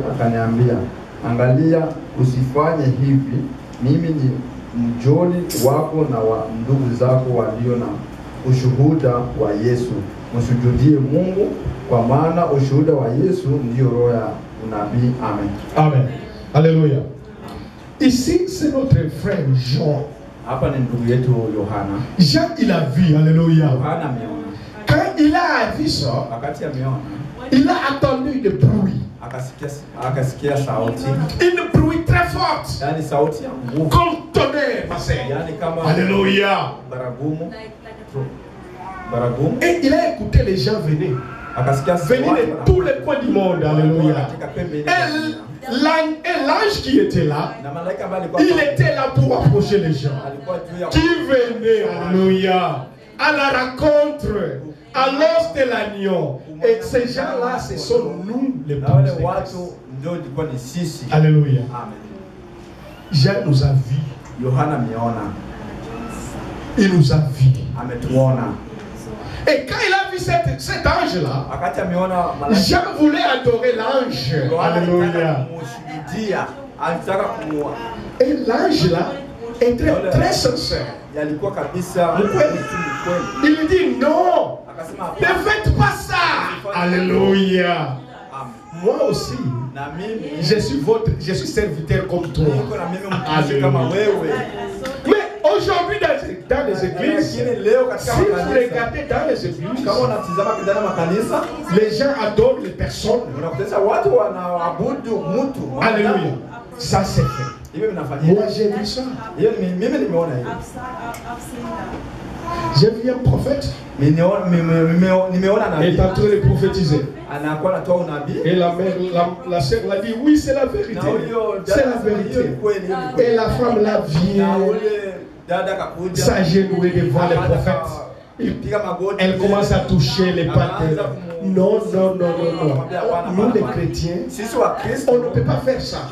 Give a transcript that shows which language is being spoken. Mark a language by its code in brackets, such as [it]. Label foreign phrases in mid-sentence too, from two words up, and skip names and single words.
[sw] Akaniambia, angalia, usifanye hivi. Mimi ni mjoli wako na wa ndugu zako walio na ushuhuda wa Yesu. Msujudie Mungu, kwa maana ushuhuda wa Yesu ndio roho ya unabii. Amen. [fr] Amen. Alléluia. Ici, c'est notre frère Jean. [sw] Hapa ni ndugu yetu Yohana. [fr] Jean, il a vu. Alléluia. [sw] Yohana ameona. [fr] Quand il a vu ça, [sw] wakati ameona, [fr] il a entendu le bruit. [sw] Akasikia sauti. [fr] Une bruit très forte. [sw] Yani sauti ya nguvu. [fr] Comme tonnerre, passé. [sw] Yani kama [fr] Alléluia. [sw] Baragumu. [fr] Et il a écouté les gens venir. Venir de tous les coins du monde. Alléluia. Et l'ange qui était là, il était là pour approcher les gens qui venaient, alléluia, à la rencontre, à l'os de l'agneau. Et ces gens-là, ce sont nous, les pauvres. [sw] ndio ilikuwa ni sisi. [fr] Alléluia. Amen. Jean nous a vus. [sw] Yohana ameona. [fr] Il nous a vus. [sw] Ametuona. [fr] Et quand il a vu cet ange-là, [sw] Wakati ameona malaika, [fr] Jean voulait adorer l'ange. Alléluia. [sw] Alitaka kumua. [fr] Et l'ange-là était très sincère. [sw] Yalikuwa kabisa Mkweli. [fr] Il lui dit non, [sw] akasema [fr] ne faites pas ça. Alléluia. Moi aussi, [sw] na mimi [fr] je suis serviteur comme toi. [sw] niko na mimi mtumishi kama wewe. [fr] Mais aujourd'hui dans les églises, si vous regardez dans les églises, [sw] kama unatizama ndani ya makanisa, [fr] les gens adorent les personnes. [sw] unakuta watu wanaabudu mtu. [fr] Alléluia. Ça c'est fait. Moi j'ai vu ça. [sw] Mimi nimeona hiyo. [fr] J'ai vu un prophète. [sw] Nimeona nabii. [fr] Il est en train de prophétiser. [sw] Anakuwa anatoa unabii. [fr] Et la sœur l'a dit oui, c'est la vérité. C'est la vérité. Et la femme là vient s'agenouiller devant le prophète. Elle commence à toucher les pattes. Non, non, non, non, non. Nous les chrétiens, on ne peut pas faire ça.